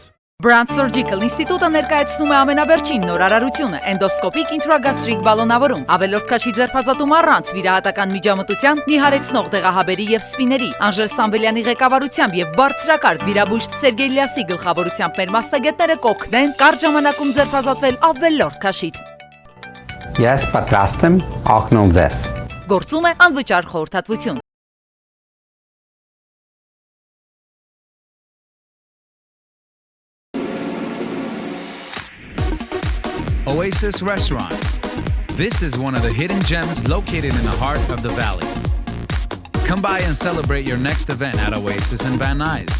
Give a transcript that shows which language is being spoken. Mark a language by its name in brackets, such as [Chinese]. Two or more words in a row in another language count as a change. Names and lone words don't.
[Armenian] Brand Surgical ինստիտուտը ներկայացնում է ամենավերջին նոր արարությունը՝ էնդոսկոպիկ ինտրագաստրիկ բալոնավորում, ավելորդ քաշի ձերբազատում առանց վիրահատական միջամտության, նիհարեցնող դեղահաբերի եւ սպիների, Անժել Սամվելյանի ղեկավարությամբ եւ բարձրակարգ վիրաբույժ Սերգեյ Լիասի գլխավորությամբ մեր մասնագետները կօգնեն կարճ ժամանակում ձերբազատվել ավելորդ քաշից։ Ես պատրաստ եմ օգնել ձեզ։ Գործում է անվճար խորհրդատվություն։ [English] Oasis Restaurant. This is one of the hidden gems located in the heart of the valley. Come by and celebrate your next event at Oasis in Van Nuys.